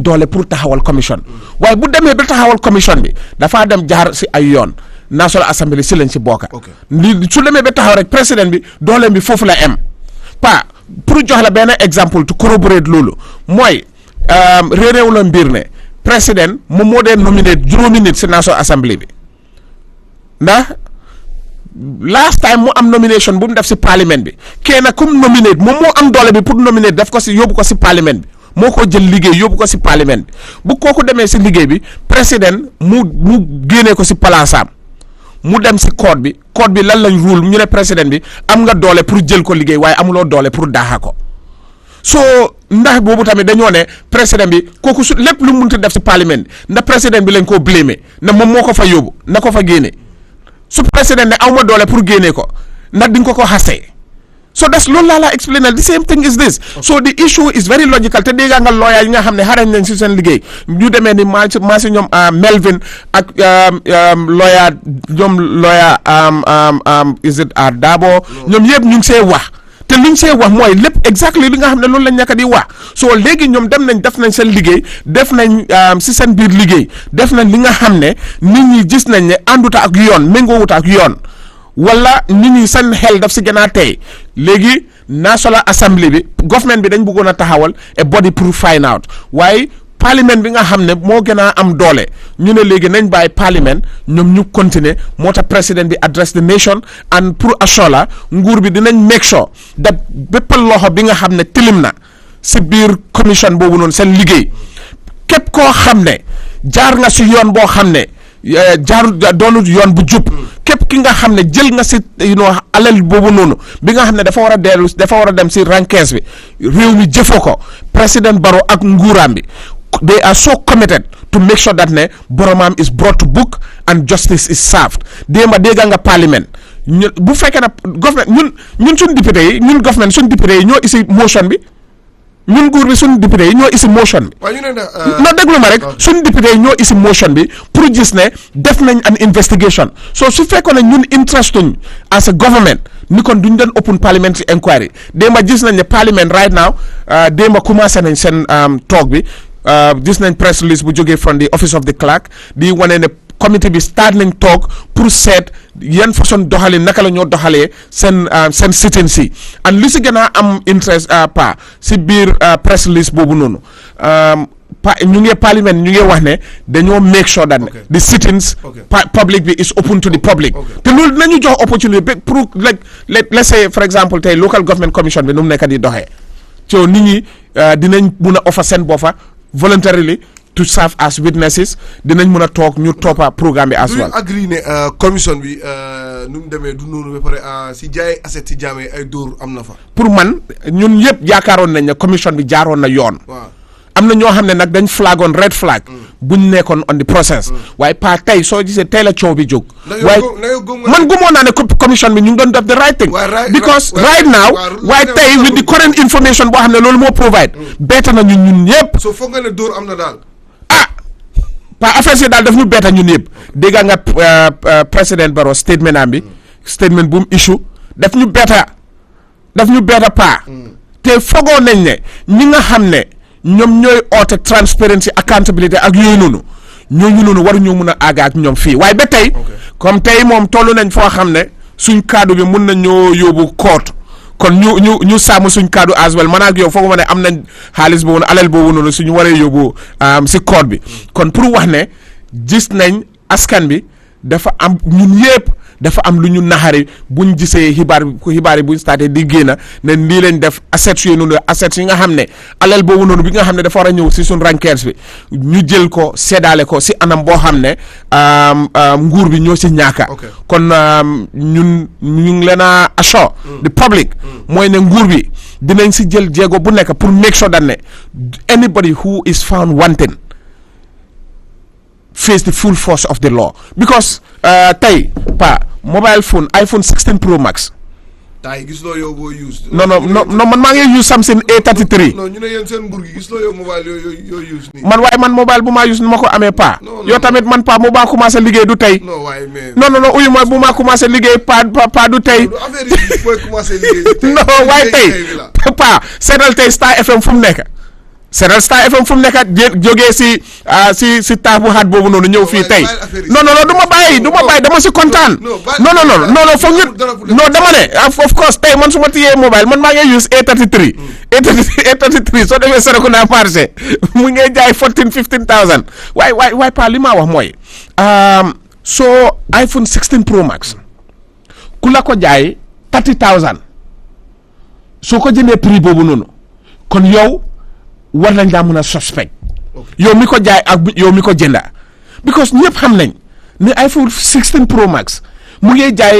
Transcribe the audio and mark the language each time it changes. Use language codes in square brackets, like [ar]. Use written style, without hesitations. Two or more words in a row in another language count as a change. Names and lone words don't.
[wo] doole pour taxawal commission waaye bu demee ba taxawal commission bi dafaa dem jaar si ay yoon National Assembly si lañ si bokka su demee ba taxaw rek président bi dooleem bi foofu la am pa pour jox la benn exemple [en] to corroborate [wo] loolu mooy réeréew la mbir ne président moom moo dee nominate juróomi nit si National Assembly bi ndax [en] last time [wo] mu am nomination bu mu def si parlement bi kenn comme nominate moom moo am doole bi pour nominate def ko si yóbbu ko si parlement bi moo ko jël liggéey yóbbu ko si parlement bi bu kooku demee si liggéey bi président mu génnee ko si palaasam mu dem si code bi lan lañ rule ñu ne président bi am nga doole pour jël ko liggéey waaye amuloo doole pour daaxa ko so ndax boobu tamit dañoo ne président bi kooku su lépp lu mu munti def si parlement bi ndax président bi lañ koo blâmer na moom moo ko fa yóbbu na ko fa génne su président ne aw ma doole pour génne ko ndax di nga ko xasee [en] so that's [wo] loolu laa la explain [en] the same thing is this so the issue is very logical [wo] te dégg nga lawyer yi nga xam ne xarañ nañ si seen liggéey ñu demee ni maa si ñoom Melvin ak lawyer [en] is it [wo] Dabo ñoom yëpp ñu ngi see wax te luñ see wax mooy lépp exactly li nga xam ne loolu lañ nekk di wax so léegi ñoom def nañ seen liggéey def nañ si seen biir liggéey def nañ li nga xam ne nit ñi gis nañ ne ànduta ak yoon méngoowuta ak yoon wala nit ñi seen xel daf si gën a tey léegi National Assembly bi government bi dañ bëggoon a taxawal [en] a body [wo] pour [en] find out [wo] waaye parlement bi nga xam ne moo gën a am doole ñu ne léegi nañ bàyyi parlement ñoom ñu continuer moo tax président bi [en] address the nation and [wo] pour assure la nguur bi dinañ [en] make sure that [wo] bépp loxo bi nga xam ne tilim na si biir commission boobu noonu seen liggéey képp koo xam ne jaar nga si yoon boo xam ne doonul yoon bu jub képp ki nga xam ne jël nga si alal boobu noonu bi nga xam ne dafa war a dem si rankees bi réew mi jëfoo ko président Barrow ak nguuraam bi [en] they are so committed to make sure that [wo] ne boromam [en] is brought to book and justice is served [wo] démba dégga nga parlement bu fekkee na government ñun suñ député yi ñun government suñ député yi ñoo isi motion bi ñun nguur bi suñu député yi ñoo isi motion bi non déglu ma rek suñu député yi ñoo isi motion bi pour gis ne def nañ [en] an investigation [wo] so su fekkoon ne ñun interestuñ [en] as a government [wo] ni kon duñ doon [en] open parliamentary inquiry [wo] démba gis nañ ne parliament [en] right now [wo] démba commencé nañ seen talk bi gis nañ [en] press release [wo] bu jógee [en] from the office of the clerk [wo] di wane ne committee bi start nañ toog pour seet yan façon doxalee naka la ñoo doxalee seen sit-in si and li si gën a am interest pa si biir [en] press release [wo] boobu noonu ñu ngi parliament ñu ngi wax ne dañoo [en] make sure that the sit-ins public [wo] bi [en] is open to the public [wo] te loolu dinañu jox opportunity pour [en] like let's say for example [wo] tey [en] local government commission [wo] bi nu mu nekk di doxee so nit ñi dinañ mun a offer seen boppa [en] voluntarily to serve as witnesses [wo] dinañ mën a toog ñu toppa programme bi [en] as well. [wo] agree ne commission bi nu mu demee du noonu ba pare si jaay asset si jaamee ay dóor am na fa. pour man ñun yëpp yaakaaroon nañ ne commission bi jaaroon na yoon. am na ñoo xam ne nag dañ flagoon red flag. buñ nekkoon [en] on the process. [wo] waaye pas tey soo gisee tey la coow bi jóg. waaye man gumoon naa ne commission bi ñu ngi doon def [en] the right thing. because right now [wo] waaye tey [en] with the current information [wo] boo xam ne loolu moo provide. bett na ñun ñëpp. soo foog nga ne dóor am na daal. pa affaire si daal daf ñu betta ñun yëpp dégg nga président Barrow statement am bi statement bu mu issue daf ñu betta pa te fogoo nañ ne ñi nga xam ne ñoom ñooy oote [en] transparency accountability [wo] ak yooyu noonu ñooñu noonu waruñoo mun a àgg ak ñoom fii waaye ba tey comme tey moom toll nañ foo xam ne suñ kaddu bi mun nañ ñoo yóbbu court kon ñu sàmm suñ kaddu [en] as well [wo] man ak yow foog ma ne am nañ xaalis boobu alal boobu noonu suñu waree yóbbu si court bi kon pour wax ne gis nañ askan bi dafa am ñun yëpp dafa am lu ñu naxari buñ gisee xibaar yi buñ starté di génn ne lii lañ def assets yooyu noonu assets yi nga xam ne alal boobu noonu bi nga xam ne dafa war a ñëw si suñ rankeers bi ñu jël ko seddaale ko si anam boo xam ne nguur bi ñoo si ñaaka kon ñun ñu ngi leen a [en] assure the public [wo] mooy ne nguur bi dinañ si jël jéego bu nekk pour [en] make sure that [wo] ne [en] anybody who is found wanting face the full force of the law because [wo] tey pa [en] mobile phone [wo] iPhone 16 Pro Max. tay gis loo yow boo use. non man maa ngi use Samsung A33. non ñu ne yéen seen nguur gi gis loo yow mobile yoo use nii. man waaye man mobile bu maa use nu ma ko amee pa. yow tamit man pa mu baa commencé liggéey du tey. non waaye mais. non uyu ma bu maa commencé liggéey pa du tey. affaire yi booy commencé liggéey. non waaye tey pa seetal tey Star FM fu mu nekk. seetal Star FM fu mu nekk jógee si taax bu xaat boobu noonu ñëw fii tey non du ma bàyyi dama si kontaan non foog ñu non dama ne [en] of course [wo] tey man su ma tiyee mobile man maa ngi use A33 soo demee Serekunda marché mu ngi jaay 14,000-15,000 waaye pa li maa wax mooy soo iPhone 16 Pro Max ku la ko jaay 30,000 soo ko jëndee prix boobu noonu kon yow war nañ laa mën a suspect yow mi ko jaay ak yow mi ko jënda because ñëpp xam nañ ne iPhone 16 Pro Max mu ngi